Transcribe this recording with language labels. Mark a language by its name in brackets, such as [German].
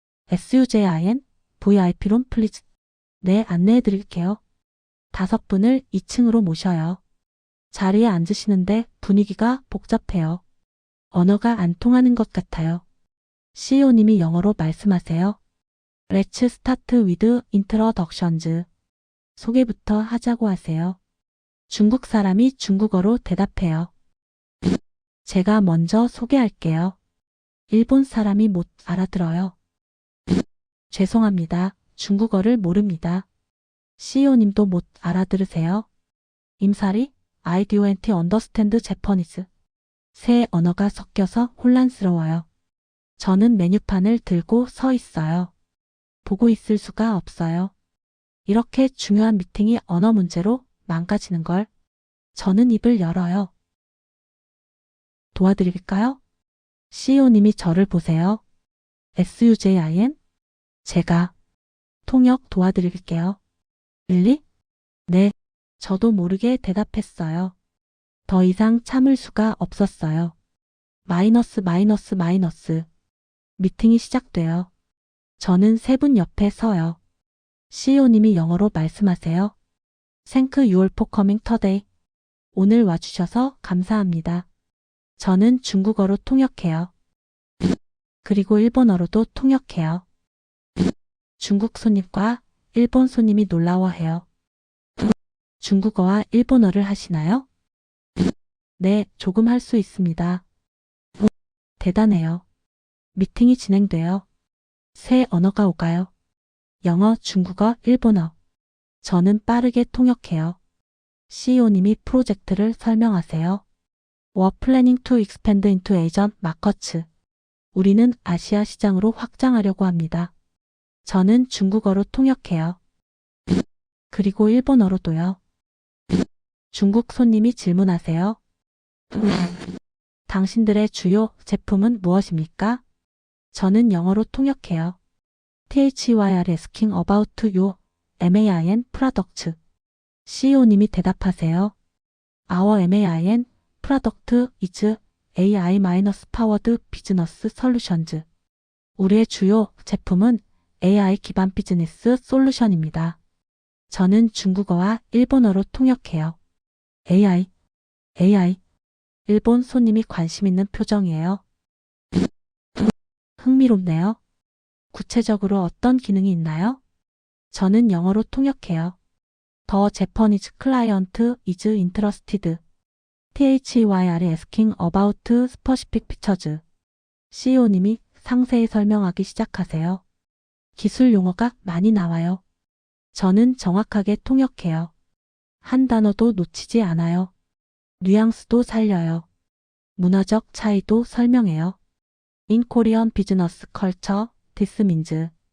[Korean] SUJIN, VIP룸 플리즈. 네, 안내해 드릴게요. 5분을 2층으로 모셔요. 자리에 앉으시는데 분위기가 복잡해요. 언어가 안 통하는 것 같아요. CEO님이 영어로 말씀하세요. [English] Let's start with introductions. [Korean] 소개부터 하자고 하세요. 중국 사람이 중국어로 대답해요. 제가 먼저 소개할게요. 일본 사람이 못 알아들어요. 죄송합니다. 중국어를 모릅니다. CEO님도 못 알아들으세요. [English] 임사리, I don't understand Japanese. [Korean] 세 언어가 섞여서 혼란스러워요. 저는 메뉴판을 들고 서 있어요. 보고 있을 수가 없어요. 이렇게 중요한 미팅이 언어 문제로 망가지는 걸. 저는 입을 열어요. 도와드릴까요? CEO님이 저를 보세요. SUJIN? 제가 통역 도와드릴게요. really? 네. 저도 모르게 대답했어요. 더 이상 참을 수가 없었어요. 마이너스 마이너스 마이너스. 미팅이 시작돼요. 저는 3분 옆에 서요. CEO님이 영어로 말씀하세요. [English] Thank you all for coming today. [Korean] 오늘 와주셔서 감사합니다. 저는 중국어로 통역해요. 그리고 일본어로도 통역해요. 중국 손님과 일본 손님이 놀라워해요. 중국어와 일본어를 하시나요? 네, 조금 할 수 있습니다. 오, 대단해요. 미팅이 진행돼요. 새 언어가 오가요. 영어, 중국어, 일본어. 저는 빠르게 통역해요. CEO님이 프로젝트를 설명하세요. [English] We're planning to expand into Asian markets. [Korean] 우리는 아시아 시장으로 확장하려고 합니다. 저는 중국어로 통역해요. 그리고 일본어로도요. 중국 손님이 질문하세요. 당신들의 주요 제품은 무엇입니까? 저는 영어로 통역해요. [English] THYR asking about your MAIN products. [Korean] CEO님이 대답하세요. [English] Our MAIN product is AI-powered business solutions. [Korean] 우리의 주요 제품은 AI 기반 비즈니스 솔루션입니다. 저는 중국어와 일본어로 통역해요. AI. 일본 손님이 관심 있는 표정이에요. 흥미롭네요. 구체적으로 어떤 기능이 있나요? 저는 영어로 통역해요. [English] The Japanese client is interested. THYR asking about specific features. [Korean] CEO님이 상세히 설명하기 시작하세요. 기술 용어가 많이 나와요. 저는 정확하게 통역해요. 한 단어도 놓치지 않아요. 뉘앙스도 살려요. 문화적 차이도 설명해요. [English] In Korean business culture, this means.